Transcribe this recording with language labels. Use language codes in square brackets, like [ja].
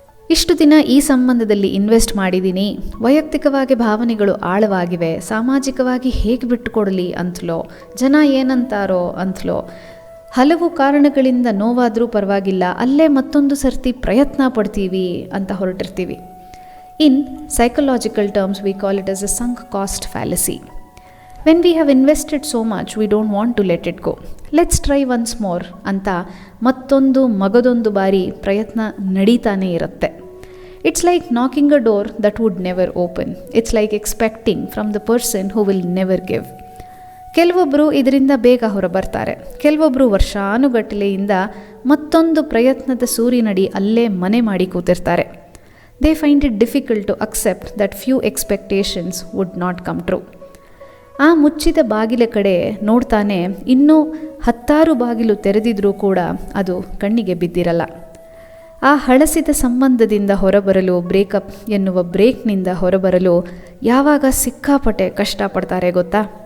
[kn] ಇಷ್ಟು ದಿನ ಈ ಸಂಬಂಧದಲ್ಲಿ ಇನ್ವೆಸ್ಟ್ ಮಾಡಿದ್ದೀನಿ, ವೈಯಕ್ತಿಕವಾಗಿ ಭಾವನೆಗಳು ಆಳವಾಗಿವೆ, ಸಾಮಾಜಿಕವಾಗಿ ಹೇಗೆ ಬಿಟ್ಟುಕೊಡಲಿ ಅಂತಲೋ, ಜನ ಏನಂತಾರೋ ಅಂತಲೋ, ಹಲವು ಕಾರಣಗಳಿಂದ ನೋವಾದರೂ ಪರವಾಗಿಲ್ಲ, ಅಲ್ಲೇ ಮತ್ತೊಂದು ಸರ್ತಿ ಪ್ರಯತ್ನ ಪಡ್ತೀವಿ ಅಂತ ಹೊರಟಿರ್ತೀವಿ. [en] In psychological terms, we call it as a sunk cost fallacy. When we have invested so much, we don't want to let it go. Let's try once more [kn] ಅಂತ ಮತ್ತೊಂದು ಮಗದೊಂದು ಬಾರಿ ಪ್ರಯತ್ನ ನಡೀತಾನೆ ಇರುತ್ತೆ. [en] It's like knocking a door that would never open. It's like expecting from the person who will never give. [kn] ಕೆಲವೊಬ್ಬರು ಇದರಿಂದ ಬೇಗ ಹೊರಬರ್ತಾರೆ, ಕೆಲವೊಬ್ಬರು ವರ್ಷಾನುಗಟ್ಟಲೆಯಿಂದ ಮತ್ತೊಂದು ಪ್ರಯತ್ನದ ಸೂರಿನಡಿ ಅಲ್ಲೇ ಮನೆ ಮಾಡಿ ಕೂತಿರ್ತಾರೆ. [en] They find it difficult to accept that few expectations would not come true. [kn] ಆ ಮುಚ್ಚಿದ ಬಾಗಿಲ ಕಡೆ ನೋಡ್ತಾನೆ ಇನ್ನೂ 10 ಬಾಗಿಲು ತೆರೆದಿದ್ರೂ ಕೂಡ ಅದು ಕಣ್ಣಿಗೆ ಬಿದ್ದಿರಲ್ಲ. ಆ ಹಳಸಿದ ಸಂಬಂಧದಿಂದ ಹೊರಬರಲು, ಬ್ರೇಕಪ್ ಎನ್ನುವ ಬ್ರೇಕ್ನಿಂದ ಹೊರಬರಲು ಯಾವಾಗ ಸಿಕ್ಕಾಪಟ್ಟೆ ಕಷ್ಟಪಡ್ತಾರೆ ಗೊತ್ತಾ?